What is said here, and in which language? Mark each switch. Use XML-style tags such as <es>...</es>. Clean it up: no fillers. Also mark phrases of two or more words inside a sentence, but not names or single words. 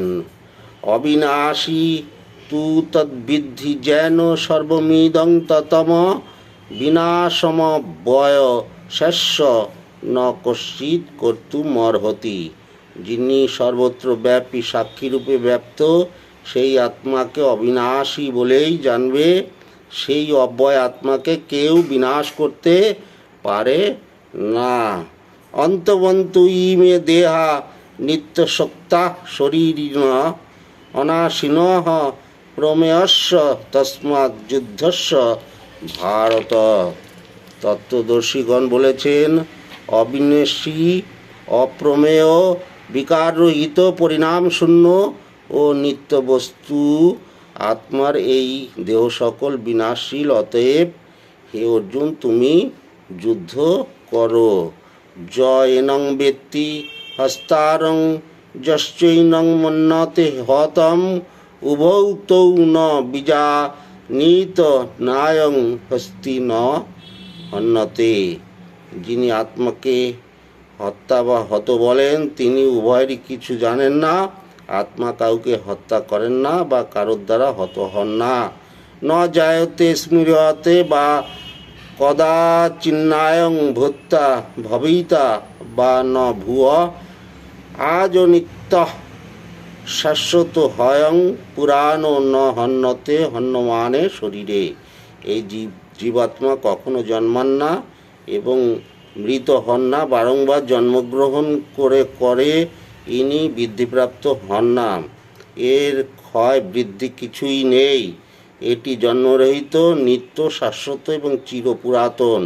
<sa>অবিনাশী তু তদ্বিদ্ধি যেন সর্বমিদং ততম বিনাশমব্যয় শেষ্য ন কশ্চিৎ কর্তুমর্হতি।</sa> <bn>যিনি সর্বত্র ব্যাপী সাক্ষীরূপে ব্যপ্ত, সেই আত্মাকে অবিনাশী বলেই জানবে। সেই অব্যয় আত্মাকে কেউ বিনাশ করতে পারে না।</bn> <sa>অন্তবন্তু ইমে দেহা নিত্যশক্তা শরীরিণ অনাশিনঃ প্রমেয়স্য তস্মাৎ যুদ্ধস্য ভারত।</sa> <bn>তত্ত্বদর্শীগণ বলেছেন, অবিনাশী, অপ্রমেয়, বিকাররহিত, পরিণাম শূন্য ও নিত্য বস্তু আত্মার এই দেহ সকল বিনাশশীল। অতএব হে অর্জুন, তুমি যুদ্ধ করো।</bn> <sa>জয়েনং বেত্তি হস্তারং যশ্চৈনং মন্যতে হতম উভৌ তৌ ন বিজানীত নায়ং হস্তি ন হন্যতে।</sa> <bn>যিনি আত্মাকে হত্যা বা হত বলেন, তিনি উভয়েরই কিছু জানেন না। আত্মা কাউকে হত্যা করেন না বা কারোর দ্বারা হত হন না।</bn> <sa>ন জায়তে স্মৃয়তে বা কদাচিন্নায়ং ভূত্তা ভবিতা বা ন ভুয় আজ নিত্য শাশ্বত হয়ং পুরাণো ন হন্যতে হন্যমানে শরীরে।</sa> <bn>এই জীবাত্মা কখনো জন্মান না এবং মৃত হন না, বারংবার জন্মগ্রহণ করে ইনি বৃদ্ধিপ্রাপ্ত হন না। এর ক্ষয় বৃদ্ধি কিছুই নেই। এটি জন্মরহিত, নিত্য, শাশ্বত এবং চিরপুরাতন।</bn>